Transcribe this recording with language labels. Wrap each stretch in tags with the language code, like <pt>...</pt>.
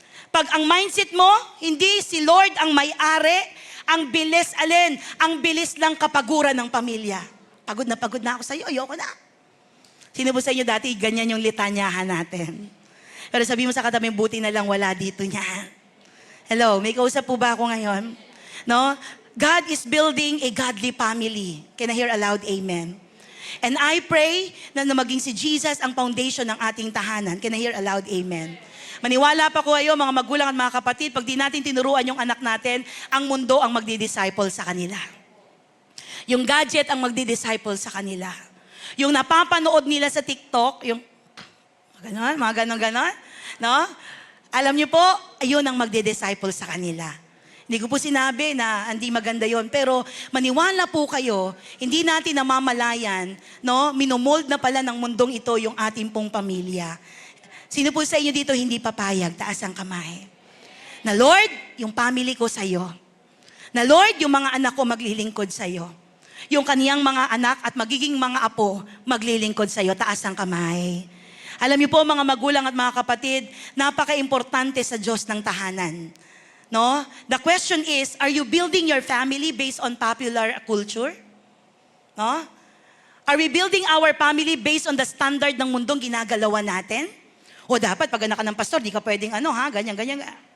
<tl>Pag ang mindset mo, hindi si Lord ang may-ari, ang bilis alin? Ang bilis lang kapaguran ng pamilya. Pagod na ako sa iyo, ayoko na. Sino po sa inyo dati, ganyan yung litanyahan natin. Pero sabi mo sa katabi, buti na lang wala dito niya. Hello, may kausap po ba ako ngayon? No?</tl> <en>God is building a godly family. Can I hear aloud, amen? And I pray</en> <tl>na maging si Jesus ang foundation ng ating tahanan.</tl> <en>Can I hear aloud, amen?</en> <tl>Maniwala pa ko kayo, mga magulang at mga kapatid, pag di natin tinuruan yung anak natin, ang mundo ang magdi-disciple sa kanila. Yung gadget ang magdi-disciple sa kanila. Yung napapanood nila sa TikTok, yung mga ganon, no? Alam niyo po, ayun ang magdi-disciple sa kanila. Hindi ko po sinabi na hindi maganda yon, pero maniwala po kayo, hindi natin namamalayan, no? Minomold na pala ng mundong ito yung ating pong pamilya. Sino po sa inyo dito hindi papayag? Taas ang kamay. Na Lord, yung family ko sa iyo. Na Lord, yung mga anak ko maglilingkod sa iyo. Yung kaniyang mga anak at magiging mga apo maglilingkod sa iyo. Taas ang kamay. Alam niyo po mga magulang at mga kapatid, napaka-importante sa Diyos ng tahanan. No?</tl> <en>The question is, are you building your family based on popular culture? No? Are we building our family based on the standard</en> <tl>ng mundong ginagalawan natin? O dapat pag anak ka ng pastor, di ka pwedeng ganyan.</tl>